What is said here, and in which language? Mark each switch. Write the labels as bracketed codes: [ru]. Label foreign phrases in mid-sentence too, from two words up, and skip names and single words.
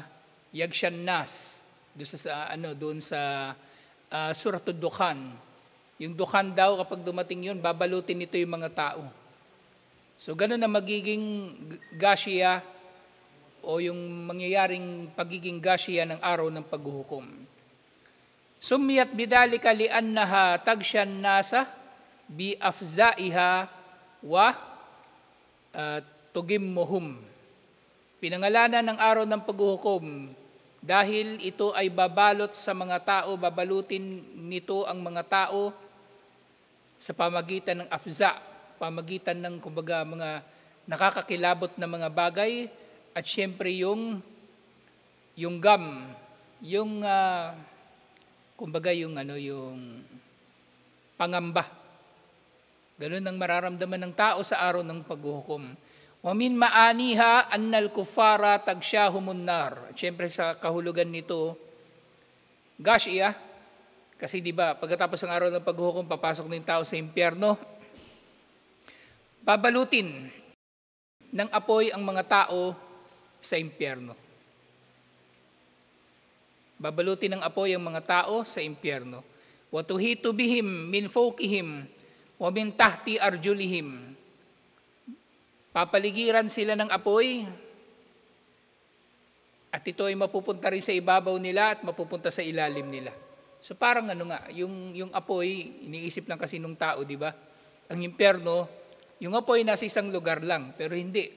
[ar] يغشى الناس, [tl] doon sa Suratul Dukhan. Yung Dukhan daw, kapag dumating yun, babalutin nito yung mga tao. So ganun na magiging Ghashiyah, o yung mangyayaring pagiging Ghashiyah ng araw ng paghuhukom. [ar] سميت بذلك لأنها تغشى الناس بأفزاعها وتعمهم. [tl] Pinangalanan ng araw ng paghuhukom dahil ito ay babalot sa mga tao, babalutin nito ang mga tao sa pamagitan ng afza, pamagitan ng kumbaga mga nakakakilabot na mga bagay. At siyempre yung gam, yung kumbaga yung pangamba. Ganun ang mararamdaman ng tao sa araw ng paghuhukom. [ar] ومن معانيها أن الكفار تغشاهم النار. [tl] At siyempre sa kahulugan nito, Ghashiyah, kasi di ba pagkatapos ng araw ng paghuhukom, papasok na yung tao sa impyerno. Babalutin ng apoy ang mga tao sa impyerno. Babalutin ng apoy ang mga tao sa impyerno. [ar] وتحيط بهم من فوقهم ومن تحت أرجلهم. [tl] Papaligiran sila ng apoy at ito ay mapupunta rin sa ibabaw nila at mapupunta sa ilalim nila. So parang yung apoy, iniisip lang kasi nung tao, di ba? Ang impyerno, yung apoy nasa isang lugar lang, pero hindi.